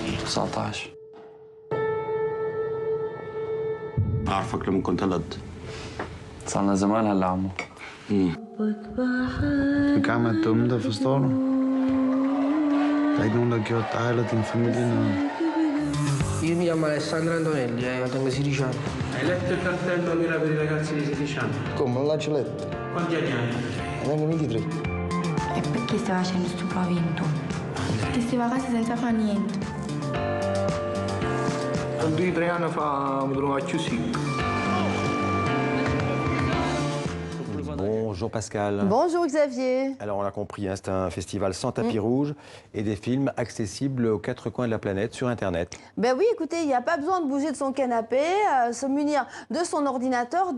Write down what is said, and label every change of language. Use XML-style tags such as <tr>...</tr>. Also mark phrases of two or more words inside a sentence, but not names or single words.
<ar>19 أعرفك لما كنت ولد. صارنا زمان هلا عمو.</ar> <da>Du gamle dumme, der forstår du. Der er ikke nogen, der har gjort dig eller din familie noget.</da> <it>Io mi chiamo Alessandro Antonelli, tengo 16 anni. Hai letto il cartello che era per i ragazzi di 16 anni? Come, non l'hai letto? Quanti anni hai? Tengo 23. E perché stai facendo sto provento? Perché stai a casa senza fare niente. 2-3 anni fa mi trovavo più secco.</it> <fr>Bonjour Pascal. Bonjour Xavier. Alors on l'a compris, hein, c'est un festival sans tapis rouge et des films accessibles aux 4 coins de la planète sur Internet. Ben oui, écoutez, il n'y a pas besoin de bouger de son canapé, se munir de son ordinateur.</fr>